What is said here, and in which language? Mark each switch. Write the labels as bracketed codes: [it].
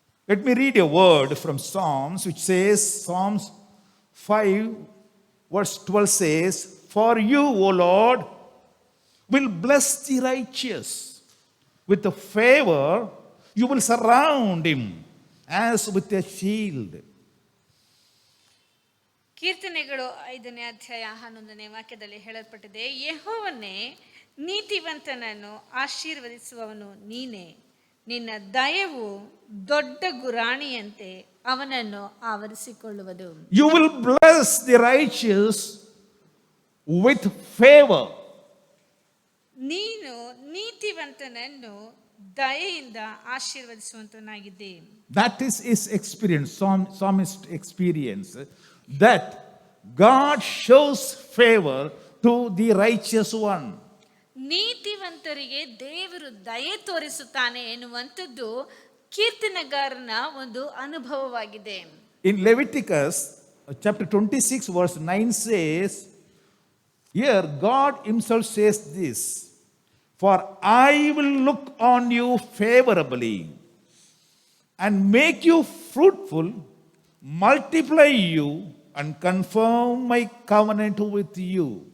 [en] Let me read a word from Psalms, which says, Psalms 5, verse 12 says, For you, O Lord, will bless the righteous. With the favor, you will surround him as with a shield. [kn] ಕೀರ್ತನೆಗಳು 5ನೇ ಅಧ್ಯಾಯ 11ನೇ ವಾಕ್ಯದಲ್ಲಿ ಹೇಳಲ್ಪಟ್ಟಿದೆ, ಯೆಹೋವನೇ, ನೀತಿವಂತನನ್ನು ಆಶೀರ್ವದಿಸುವವನು ನೀನೇ. ನಿನ್ನ ದಯವು ದೊಡ್ಡ ಗುರಾಣಿಯಂತೆ ಅವನನ್ನು ಆವರಿಸಿಕೊಳ್ಳುವುದು. [en] You will bless the righteous with favor. [kn] ನೀನು ನೀತಿವಂತನನ್ನು ದಯೆಯಿಂದ ಆಶೀರ್ವದಿಸುವಂತನಾಗಿದ್ದೆ. [en] That is his experience, psalmist experience, that God shows favor to the righteous one. [kn] ನೀತಿವಂತರಿಗೆ ದೇವರು ದಯೆ ತೋರಿಸುತ್ತಾನೆ ಎನ್ನುವಂಥದ್ದು ಕೀರ್ತನೆಗಾರನ ಒಂದು ಅನುಭವವಾಗಿದೆ. [en] In Leviticus chapter 26 verse 9 says, here God himself says this, for I will look on you favorably and make you fruitful, multiply you and confirm my covenant with you.